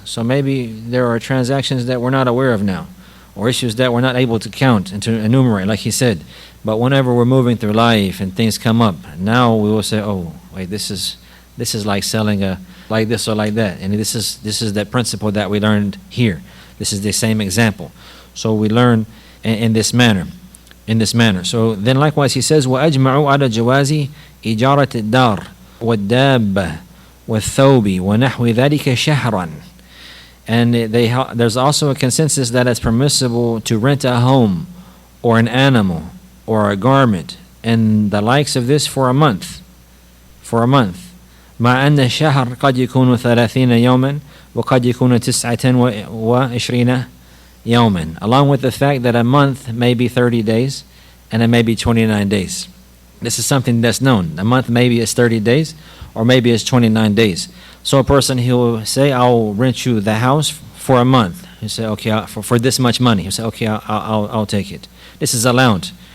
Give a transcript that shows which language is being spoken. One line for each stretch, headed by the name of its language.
English: So maybe there are transactions that we're not aware of now, or issues that we're not able to count and to enumerate, like he said. But whenever we're moving through life and things come up, now we will say, oh, wait, this is like selling like this or like that. And this is that principle that we learned here. This is the same example. So we learn in this manner. So then likewise he says,
Arabic: وَأَجْمَعُوا عَلَى جَوَازِ إِجَارَةِ الدَّارِ وَالدَّابَّةِ وَالثَّوْبِ وَنَحْوِ ذَلِكَ شَهْرًا.
English: And there's also a consensus that it's permissible to rent a home or an animal or a garment and the likes of this for a month.
Arabic: مع أن الشهر قد يكون 30 يوما وقد يكون 29 يوما.
English: Along with the fact that a month may be 30 days and it may be 29 days. This is something that's known. A month maybe is 30 days or maybe it's 29 days. So a person, he will say, I'll rent you the house for a month. He'll say, okay, for this much money. He'll say, okay, I'll take it. This is allowed.